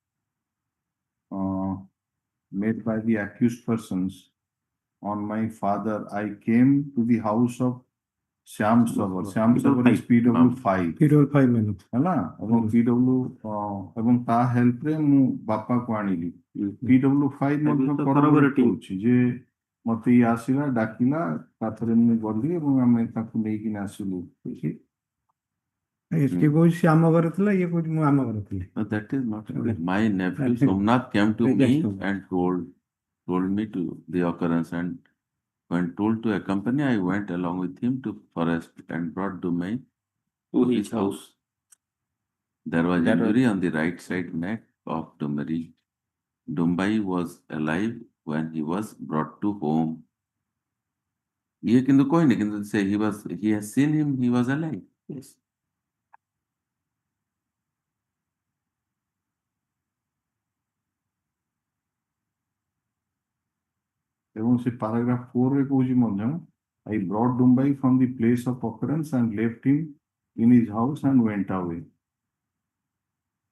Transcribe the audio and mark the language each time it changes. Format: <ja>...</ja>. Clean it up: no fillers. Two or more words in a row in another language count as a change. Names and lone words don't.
<en>made by the accused persons on my father, I came to the house of Shyam Sagar. Shyam Sagar is PW5. PW5 menu</en> <or>ହେଲା ଏବଂ PW ଏବଂ ତା ହେଲ୍ପରେ ମୁଁ ବାପାକୁ ଆଣିଲି PW5 ମଧ୍ୟ corroborate କରୁଛି ଯେ ମତେ ଇଏ ଆସିଲା ଡାକିଲା ତାପରେ ମୁଁ ଗଲି ଏବଂ ଆମେ ତାକୁ ନେଇକିନା ଆସିଲୁ କିଏ କହୁଛି ସେ ଆମ ଘରେ ଥିଲା ଇଏ କହୁଛି ମୁଁ ଆମ ଘରେ ଥିଲି</or> <en>But that is not true. My nephew Somnath came to me and told me to the occurrence, and when told to accompany, I went along with him to forest and brought Dumai to his house. There was injury on the right side neck of Dumai. Dumbai was alive when he was brought to home.</en> <or>ଏ କିନ୍ତୁ କହିନି କିନ୍ତୁ</or> <en>say he has seen him, he was alive. Yes.</en> <or>ଏବଂ ସେ paragraph 4 ରେ କହୁଛି ମଧ୍ୟ</or> <en>I brought Dumbai from the place of occurrence and left him in his house and went away.</en>